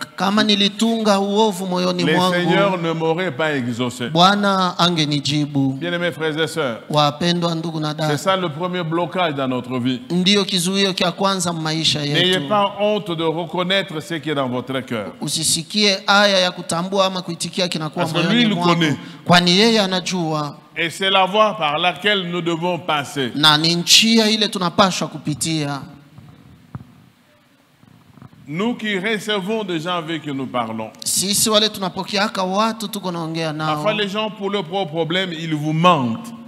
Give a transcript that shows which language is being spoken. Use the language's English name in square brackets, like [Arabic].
[Swahili] kama nilitunga uovu moyoni mwangu, [French] le Seigneur ne m'aurait pas exaucé. [Swahili] Bwana angenijibu. [French] Bien-aimés frères et sœurs, [Swahili] wapendwa ndugu na dada, [French] c'est ça le premier blocage dans notre vie. [Swahili] Ndio kizuio kia kwanza maisha yetu. [French] N'ayez pas honte de reconnaître ce qui est dans votre cœur. [Swahili] Usisikie aya ya kutambua ama kuitikia kinakuwa moyoni mwako, kwani yeye anajua. [French] Et c'est la voie par laquelle nous devons passer. [Swahili] Na ni njia ile tunapaswa kupitia. [French] Nous qui recevons des gens avec qui nous parlons. [Swahili] Sisi wale tunapokeaka watu tuko naongea nao. [French] Parfois les gens pour leurs propres problèmes, ils vous mentent.